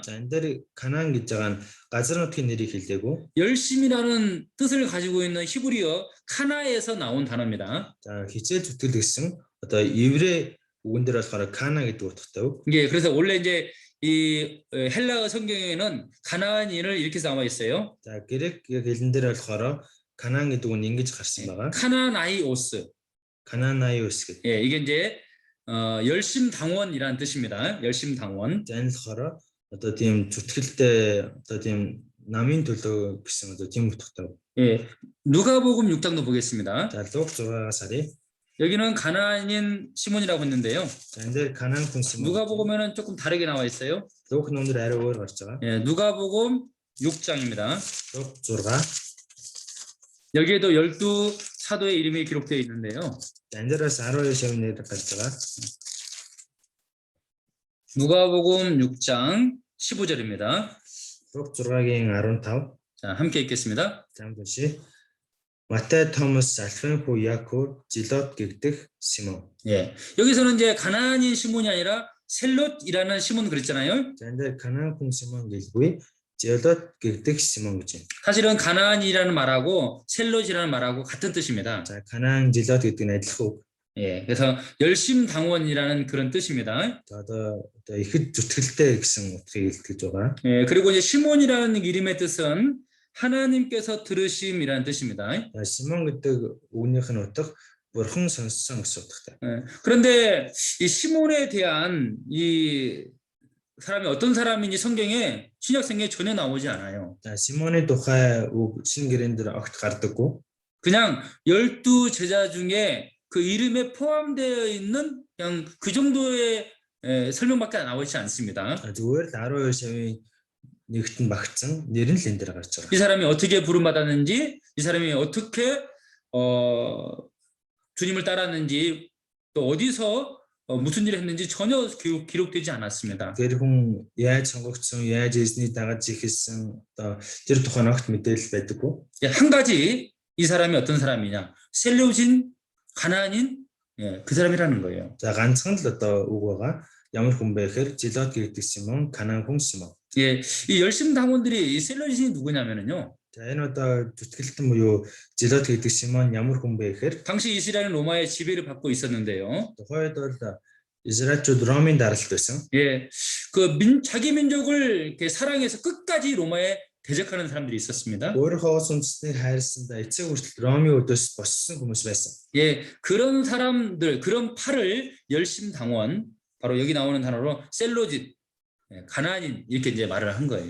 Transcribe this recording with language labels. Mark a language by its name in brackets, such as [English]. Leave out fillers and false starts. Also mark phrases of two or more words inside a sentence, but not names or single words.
[Mongolian] За энэ дээр Канаан гэж байгаа нь газар нутгийн нэрийг хэлээгүй. [Korean] 열심이라는 뜻을 가지고 있는 히브리어 카나에서 나온 단어입니다. [Mongolian] За хичээл зүтгэл гэсэн одоо еврей үгэн дээр болохоор Кана гэдэг утгатай үг. [Korean] 예, 그래서 원래 이제 이 헬라어 성경에는 가나안인을 이렇게 나와 있어요. [Mongolian] За грек хэлэн дээр болохоор Канаан гэдэг үг нь ингэж гарсан байгаа. [Korean] 카나나이오스. [Mongolian] Кананаиус гэдэг. [Korean] 예, 이게 이제 열심당원이라는 뜻입니다. 열심당원. [Mongolian] За энэ болохоор одоо тийм зүтгэлтэй одоо тийм намын төлөө гэсэн одоо тийм утгатай. [Korean] 예, 누가복음 6장도 보겠습니다. [Mongolian] За Луг 6-аас харъя. [Korean] 여기는 가나안인 시몬이라고 했는데요. [Mongolian] За энэ дээр Канаан хүн Симон. [Korean] 누가복음에는 조금 다르게 나와 있어요. [Mongolian] Луг номер арай өөр гарч байгаа. [Korean] 예, 누가복음 6장입니다. [Mongolian] Луг 6. [Korean] 여기에도 12 사도의 이름이 기록되어 있는데요. [Mongolian] За энэ дээрээс 12 шавны нэр гарч байгаа. [Korean] 누가복음 6장 15절입니다. [Mongolian] Луг 6-гийн 15. [Korean] 자, 함께 읽겠습니다. [Mongolian] За уншия. Матай, Томас, Альфайн хүү Яков, Зилот гэдэг Симон. [Korean] 예, 여기서는 이제 가나안인 시몬이 아니라 셀롯이라는 시몬 그랬잖아요. [Mongolian] За энэ дээр Канаан хүн Симон гэлгүй Зилот гэдэг Симон гэж байна. [Korean] 사실은 가나안이라는 말하고 셀롯이라는 말하고 같은 뜻입니다. [Mongolian] За Канаан Зилот гэдэг нь адилхан үг. [Korean] 예, 그래서 열심당원이라는 그런 뜻입니다. [Mongolian] За одоо ихэд зүтгэлтэй гэсэн утгыг илтгэж байгаа. [Korean] 예, 그리고 이제 시몬이라는 이름의 뜻은 하나님께서 들으심이라는 뜻입니다. [Mongolian] За Симон гэдэг үгнийх нь утга бурхан сонссон гэсэн утгатай. [Korean] 예, 그런데 이 시몬에 대한 이 사람이 어떤 사람인지 성경에 신약성경에 전혀 나오지 않아요. [Mongolian] За Симоны тухай үг шинэ гэрэн дээр огт гардаггүй. [Korean] 그냥 12 제자 중에 그 이름에 포함되어 있는 그냥 그 정도의 설명밖에 나오지 않습니다. [Mongolian] Зүгээр л 12 шавын нэгт нь багтсан нэр нь л энэ дээр гарч байгаа. [Korean] 이 사람이 어떻게 부름받았는지, 이 사람이 어떻게 주님을 따랐는지, 또 어디서 무슨 일을 했는지 전혀 기록되지 않았습니다. [Mongolian] Тэр хүн яаж сонгогдсон, яаж эзний дагаж ихэлсэн одоо тэр тухайн огт мэдээлэл байдаггүй. [Korean] 한 가지 이 사람이 어떤 사람이냐? 셀레우진 가나안인 그 사람이라는 거예요. [Mongolian] За ганцхан л одоо үг байгаа. Ямар хүн бэ гэхээр Зилот гэдэг Симон, Канаан хүн Симон. [Korean] 예, 이 열심 당원들이 이 셀레우진이 누구냐면은요. [Mongolian] За энэ одоо зүтгэлтэн буюу Зилот гэдэг Симон ямар хүн бэ гэхээр [Korean] 당시 이스라엘은 로마의 지배를 받고 있었는데요. [Mongolian] тухайд бол Израильчууд Ромын даралт байсан. [Korean] 예, 자기 민족을 이렇게 사랑해서 끝까지 로마에 대적하는 사람들이 있었습니다. [Mongolian] Өөрийнхөө үндэстнийг хайрласандаа эцэг хүртэл Ромын өдөөс боссон хүмүүс байсан. [Korean] 예, 그런 사람들, 그런 팔을 열심당원, 바로 여기 나오는 단어로 셀로짓, 가나안인 이렇게 이제 말을 한 거예요.